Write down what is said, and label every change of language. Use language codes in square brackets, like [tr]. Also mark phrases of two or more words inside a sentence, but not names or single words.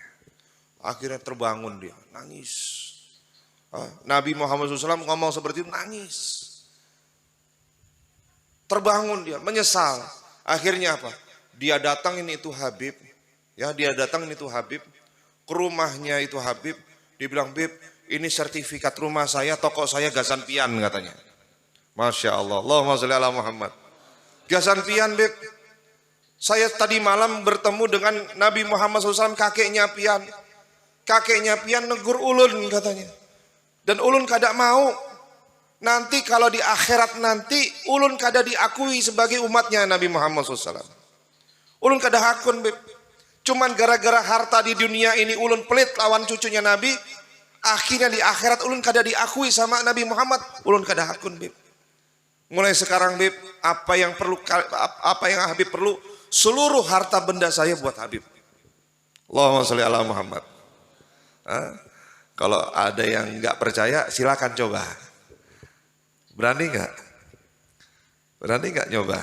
[id] Akhirnya terbangun dia, nangis. Nabi Muhammad SAW ngomong seperti itu, nangis. Terbangun dia, menyesal. Akhirnya apa? Dia datangin itu Habib, ya dia datangin itu Habib ke rumahnya itu Habib. Dia bilang, Bib, ini sertifikat rumah saya, toko saya [bjn] gasan pian [id] katanya. [ar] Masya Allah, Allahumma sholli ala Muhammad. [bjn] Gasan pian Beb. [id] Saya tadi malam bertemu dengan Nabi Muhammad SAW, kakeknya pian. [bjn] Kakeknya pian negur ulun katanya. Dan ulun kada mau. [id] Nanti kalau di akhirat nanti [bjn] ulun kada [id] diakui sebagai umatnya Nabi Muhammad SAW. [bjn] Ulun kada hakun Beb. [id] Cuman gara-gara harta di dunia ini ulun pelit lawan cucunya Nabi. Akhirnya di akhirat [bjn] ulun kada [id] diakui sama Nabi Muhammad. [bjn] Ulun kada hakun Beb. [id] Mulai sekarang Beb, apa yang Habib perlu, seluruh harta benda saya buat Habib. [ar] Allahumma sholli ala Muhammad. [id] Kalau ada yang nggak percaya silakan coba. Berani nggak? Berani nggak nyoba?